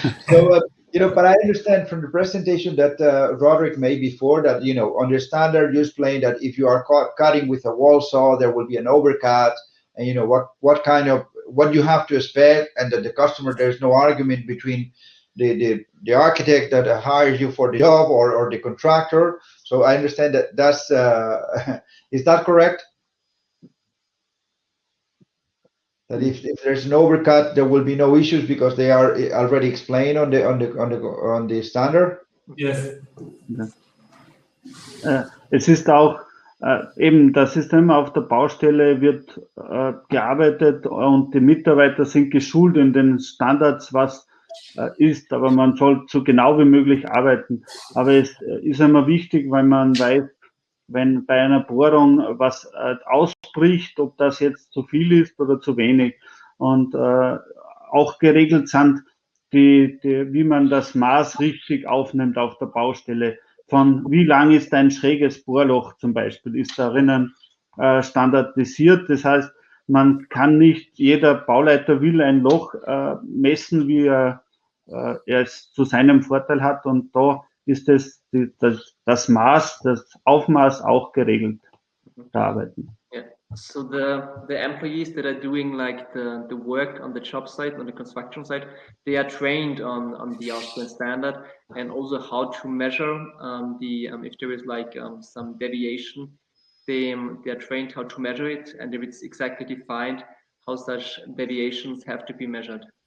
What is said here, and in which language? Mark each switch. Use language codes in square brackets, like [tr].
[en] So, but I understand from the presentation that Roderich made before that, on the standard you explained that if you are cutting with a wall saw, there will be an overcut, and what you have to expect, and that the customer, there's no argument between the architect that hires you for the job or the contractor. So I understand that's is that correct? That if there's an overcut, there will be no issues because they are already explained on the standard. Yes. [de] Es ist auch eben das System auf der Baustelle wird gearbeitet und die Mitarbeiter sind geschult in den Standards, was ist, aber man soll so genau wie möglich arbeiten. Aber es ist immer wichtig, weil man weiß, wenn bei einer Bohrung was ausbricht, ob das jetzt zu viel ist oder zu wenig. Und auch geregelt sind, wie man das Maß richtig aufnimmt auf der Baustelle. von wie lang ist ein schräges Bohrloch zum Beispiel, ist darin standardisiert. Das heißt, man kann nicht, jeder Bauleiter will ein Loch messen, wie er es zu seinem Vorteil hat, und da ist das Maß, das Aufmaß auch geregelt zu arbeiten. [en] Yeah. So the employees that are doing like the work on the job site, on the construction site, they are trained on the Austrian standard, and also how to measure if there is like some deviation, they are trained how to measure it, and if it's exactly defined how such deviations have to be measured.